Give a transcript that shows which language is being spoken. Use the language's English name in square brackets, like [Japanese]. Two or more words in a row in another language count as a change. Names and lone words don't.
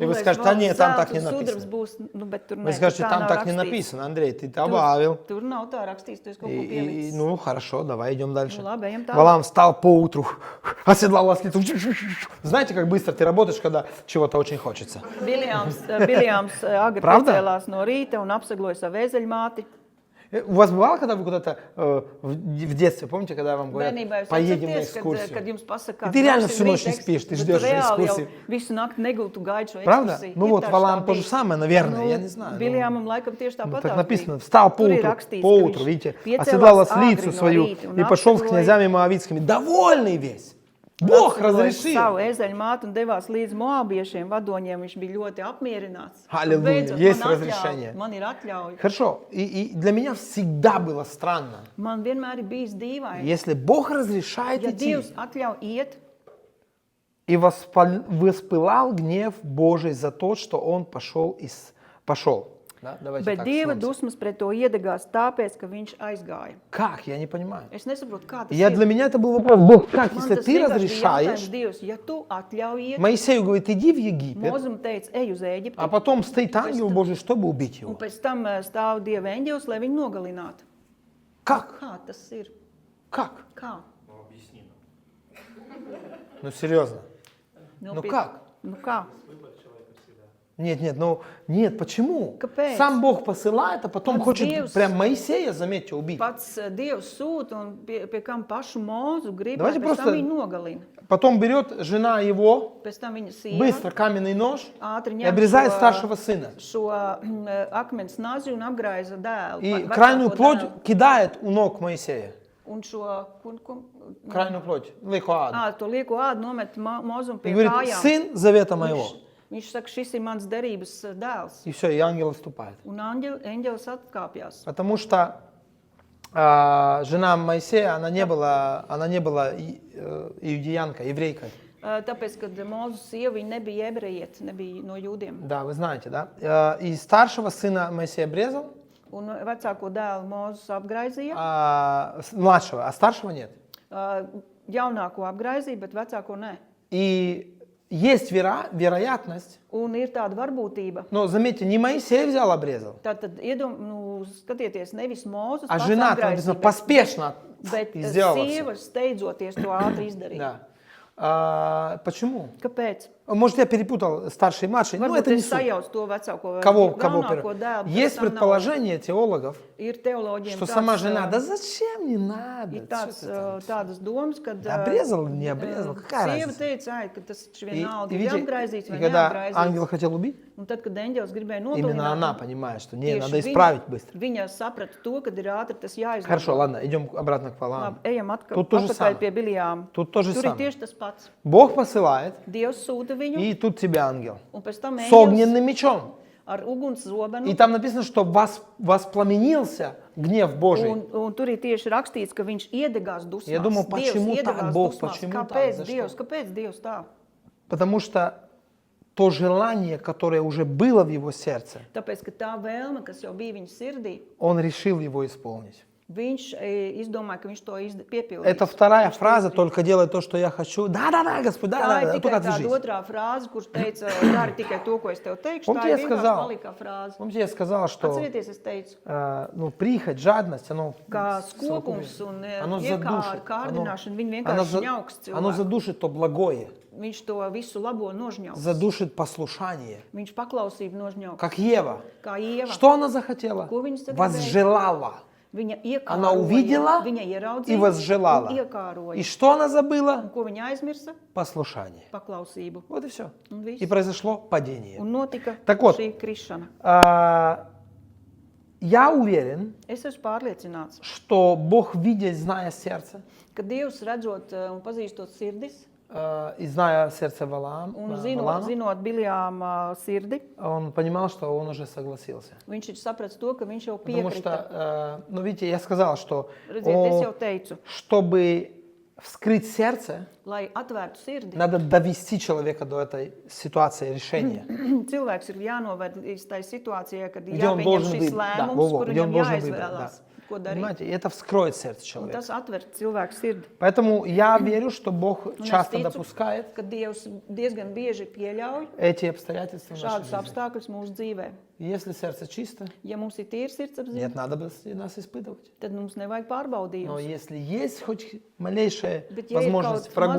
[Russian] И вы [Latvian] gulējis, [Russian] скажете, а нет, там так не [Latvian] sudrabs [Russian] написано. [Latvian] būs, nu, bet tur [Russian] Вы [Latvian] nē, [Russian] скажете, [Latvian] tur tā [Russian] там [Latvian] nav [Russian] так не [Latvian] rakstīts. [Russian] написано, Андрей, ты добавил. [Latvian] Tur nav tā rakstīts, tu esi kaut ko [Russian] И, [Latvian] pielicis. [Russian] ну, хорошо, давай идем дальше. Ну, ладно, [Latvian] ejam tālāk. [Russian] Валаам встал поутру, оседлал ласлицу. Знаете, как быстро ты работаешь, когда чего-то очень хочется? [Latvian] Biljāms agri [Russian] Правда? [Latvian] piecēlās no rīta un apsagloja savu vēzeļmāti. [Russian] У вас бывало, когда вы куда-то в детстве, помните, когда вам говорят, [Latvian] Bērnībā jūs [Russian] поедем на [Latvian] atceraties, kad [Russian] экскурсию? [Latvian] jums pasaka, [Russian] И ты реально [Latvian] brauksim [Russian] всю ночь не [Latvian] rīt [Russian] спишь, ты [Latvian] bet [Russian] ждешь [Latvian] reāli [Russian] экскурсии. [Latvian] jau visu nakti negultu gaidu šo [Russian] Правда? [Latvian] ekskursiju. [Russian] Ну [Latvian] Ir [Russian] вот, [Latvian] taču [Russian] Валаам [Latvian] tā [Russian] то же [Latvian] bijis. [Russian] самое, наверное, [Latvian] Nu, [Russian] я не знаю. [Latvian] Biljāmam laikam tieši [Russian] Ну, [Latvian] tāpat [Russian] так [Latvian] tā [Russian] написано, [Latvian] bija. [Russian] встал [Latvian] Tur ir [Russian] поутру, [Latvian] rakstīts, ka [Russian] поутру, [Latvian] viņš [Russian] видите, [Latvian] piecēlās [Russian] оседлал [Latvian] agri [Russian] ослицу [Latvian] no [Russian] свою [Latvian] rīta un [Russian] и пошел с [Latvian] apsegoja- [Russian] князями моавитскими, довольный весь. Бог [Latvian] apsegoja [Russian] разрешил. [Latvian] savu ezeļmātu un devās līdz moabiešiem vadoņiem. Viņš bija ļoti apmierināts. Halleluja, Beidzot, [Russian] есть [Latvian] man [Russian] разрешение. [Latvian] Man ir atļauja. [Russian] Хорошо, и для меня всегда было странно, [Latvian] Man vienmēr ir bijis dīvaini. [Russian] если Бог разрешает [Latvian] Ja [Russian] идти, [Latvian] Dievs atļauj iet, [Russian] и воспылал гнев Божий за то, что он пошел. Да? Давайте [Latvian] bet [Russian] так, [Latvian] Dieva [Russian] снова. [Latvian] dusmas pret to iedegās tāpēc, ka viņš aizgāja. [Russian] Как? Я не понимаю. [Latvian] Es nesaprotu, kā tas [Russian] Для меня это был вопрос, Бог, как, [Latvian] Man [Russian] если [Latvian] tas [Russian] ты [Latvian] vienkārši bija [Russian] разрешаешь, [Latvian] jautājums, Dievs, ja tu atļauj iet, [Russian] Моисею говорит, иди в Египет, [Latvian] Mozum teica, ej uz Ēģipti, [Russian] а потом стоит ангел Божий, чтобы убить [Latvian] un [Russian] его. [Latvian] pēc tam stāv Dieva eņģelis, lai viņu nogalinātu. [Russian] Как? [Latvian] Kā tas ir? [Russian] Как? [Latvian] Kā? [Russian] Ну, серьезно. Ну, [Latvian] Nopietni. [Russian] как? [Latvian] Nu kā? [Russian] Нет, почему? [Latvian] Kāpēc? [Russian] Сам Бог посылает, а потом [Latvian] Pats [Russian] хочет [Latvian] Dievs- [Russian] прям Моисея, заметьте, убить. [Latvian] Pats Dievs sūta un pie kam pašu Mozu grib, [Russian] Давайте [Latvian] lai pēc [Russian] просто- [Latvian] tam viņu nogalina. [Russian] Потом берет жена его, [Latvian] Pēc tam viņa sieva [Russian] быстро каменный нож [Latvian] ātri [Russian] и [Latvian] ņem [Russian] обрезает [Latvian] šo, [Russian] старшего сына. [Latvian] šo akmens nazi un apgraiza dēlu. [Russian] И [Latvian] vecāko [Russian] крайнюю плоть [Latvian] dēlu. [Russian] кидает у ног Моисея. [Latvian] Un šo, ko, [Russian] Крайнюю плоть. Лихоад. [Latvian] to lieko ādu nomet Mozum [Russian] И [Latvian] pie [Russian] говорит, [Latvian] kājām. [Russian] сын завета моего. [Latvian] Viņš saka, šis ir mans derības dēls. [Russian] И все, и ангел отступает. [Latvian] Un eņģelis atkāpjas. [Russian] Потому что жена Моисея, она не была иудеянка, еврейкой. [Latvian] Tāpēc, kad Mozus sieva viņa nebija ebrejieta, nebija no jūdiem. [Russian] Да, вы знаете, да? И старшего сына Моисей обрезал, [Latvian] Un vecāko dēlu Mozus apgraizīja. [Russian] младшего, а старшего нет. [Latvian] Jaunāko apgraizīja, bet vecāko nē. [Russian] И есть вероятность, [Latvian] Un ir tāda varbūtība. [Russian] но заметьте, не Моисей взял, обрезал, [Latvian] Tātad, skatieties, nevis Mozus [Russian] а [Latvian] pats [Russian] жена, [Latvian] apgraizīja, [Russian] написано, поспешно [Latvian] bet [Russian] сделала [Latvian] sieva [Russian] все. [Latvian] steidzoties to ātri izdarīja. [Russian] Да. Почему? [Latvian] Kāpēc? [Russian] Может, я перепутал старший и младший, но [Latvian] Varbūt [Russian] это не [Latvian] es [Russian] суть. [Latvian] sajaucu to vecāko vai [Russian] Кого [Latvian] jaunāko [Russian] первый? [Latvian] dēlu. bet [Russian] Есть [Latvian] tam nav- [Russian] предположение теологов, [Latvian] Ir teoloģiem [Russian] что [Latvian] tāds, [Russian] сама жена, да зачем, не надо. [Latvian] ir [Russian] Что [Latvian] tāds, [Russian] ты там? [Latvian] tādas domas, ka [Russian] Обрезал или не обрезал, какая [Latvian] sieva [Russian] разница? [Latvian] teica, ai, ka tas taču [Russian] И, [Latvian] vienalga [Russian] и [Latvian] ir [Russian] видите, [Latvian] apgraizīts [Russian] и [Latvian] vai [Russian] когда [Latvian] neapgraizīts. [Russian] ангел хотел убить, [Latvian] Un tad, kad eņģelis gribēja [Russian] именно она [Latvian] nogalināt, [Russian] понимает, что не, [Latvian] tieši [Russian] надо исправить быстро. [Latvian] viņa saprata to, ka ir ātri tas jāizlabo. [Russian] Хорошо, ладно, идем обратно к Валааму. [Latvian] Labi, ejam [Russian] Тут то же [Latvian] atpakaļ [Russian] самое. [Latvian] pie Biljām. [Russian] Тут то же [Latvian] Tur ir [Russian] самое. [Latvian] tieši tas pats. [Russian] Бог посылает, [Latvian] Dievs sūta viņu, [Russian] и тут тебе ангел. [Latvian] un pēc tam [Russian] С [Latvian] eņģelis [Russian] огненным мечом. [Latvian] ar uguns zobenu. [Russian] И там написано, что воспламенился гнев Божий. [Latvian] Un tur ir tieši rakstīts, ka viņš iedegās dusmās. [Russian] Я думаю, [Latvian] Dievs [Russian] почему так, [Latvian] iedegās [Russian] Бог, [Latvian] dusmās. [Russian] почему так, [Latvian] Kāpēc [Russian] за [Latvian] Dievs? [Russian] что? [Latvian] Kāpēc Dievs tā? [Russian] Потому что то желание, которое уже было в его сердце, [Latvian] Tāpēc, ka tā vēlme, kas jau bija viņa sirdī, [Russian] он решил его исполнить. [Latvian] viņš izdomāja, ka viņš to piepildīs. [Russian] Это вторая фраза, только делай то, что я хочу. Да, Господь, [Latvian] Tā [Russian] да, [Latvian] ir [Russian] только [Latvian] tikai [Russian] от [Latvian] tāda [Russian] жизни. [Latvian] otrā frāze, kurš teica, dari tikai to, ko es tev teikšu. [Russian] Помните, [Latvian] Tā [Russian] я [Latvian] ir vienkārši [Russian] сказал? [Latvian] palika frāze. [Russian] Помните, я сказал, что [Latvian] Atcerieties, es teicu, [Russian] прихоть, жадность, оно [Latvian] ka skopums un [Russian] оно задушит. [Latvian] kārdināšana, viņi [Russian] Оно [Latvian] vienkārši ņauks [Russian] оно [Latvian] cilvēku. [Russian] задушит то благое, [Latvian] Viņš to visu labo nožņauks. [Russian] задушит послушание. [Latvian] Viņš paklausību nožņauks. [Russian] Как Ева. [Latvian] Kā Ieva. [Russian] Что она захотела? [Latvian] Ko viņa sagribēja? [Russian] Возжелала. [Latvian] Viņa iekāroja, [Russian] Она увидела [Latvian] viņa ieraudzīja [Russian] и возжелала. [Latvian] un iekāroja. [Russian] И что она [Latvian] Un [Russian] забыла? [Latvian] ko viņa aizmirsa? [Russian] Послушание. [Latvian] Paklausību. [Russian] Вот и все. [Latvian] Un viss. [Russian] И произошло падение. [Latvian] Un notika [Russian] Так вот. [Latvian] šī krišana. [Russian] Я уверен, [Latvian] Es esmu pārliecināts, [Russian] что Бог, видя, зная сердце, [Latvian] ka Dievs redzot un pazīstot sirdis, [Russian] и зная сердце Валаама, [Latvian] un zinot Biljāma sirdi, [Russian] он понимал, что он уже согласился. [Latvian] viņš ir sapratis to, ka viņš jau [Russian] Потому [Latvian] piekrita. [Russian] что, ну видите, я сказал, что [Latvian] Redziet, es jau teicu, [Russian] чтобы вскрыть сердце, [Latvian] lai atvērtu sirdi, [Russian] надо довести человека до этой ситуации решения. [Latvian] cilvēks ir jānoved līdz tai situācijai, kad ir [Russian] Где он [Latvian] jāpieņem [Russian] должен [Latvian] šis [Russian] быть, да, [Latvian] lēmums, [Russian] во-во, [Latvian] kur [Russian] где он [Latvian] viņam [Russian] должен быть, да. [Latvian] jāizvēlās, ko darīt. [Russian] Понимаете, и это вскроет сердце [Latvian] Un [Russian] человека. [Latvian] tas atver cilvēku sirdi. [Russian] Поэтому я верю, что Бог [Latvian] Un es [Russian] часто [Latvian] ticu, [Russian] допускает [Latvian] ka Dievs diezgan bieži pieļauj [Russian] эти обстоятельства в нашей [Latvian] šādus [Russian] жизни. [Latvian] apstākļus mūsu dzīvē. [Russian] И если сердце чисто, [Latvian] Ja mums ir tīra sirdsapziņa, [Russian] нет надобности нас испытывать. [Latvian] tad mums nevajag [Russian] Но [Latvian] pārbaudījumus. [Russian] если есть хоть малейшая [Latvian] Bet ja ir [Russian] возможность [Latvian] kaut [Russian] врагу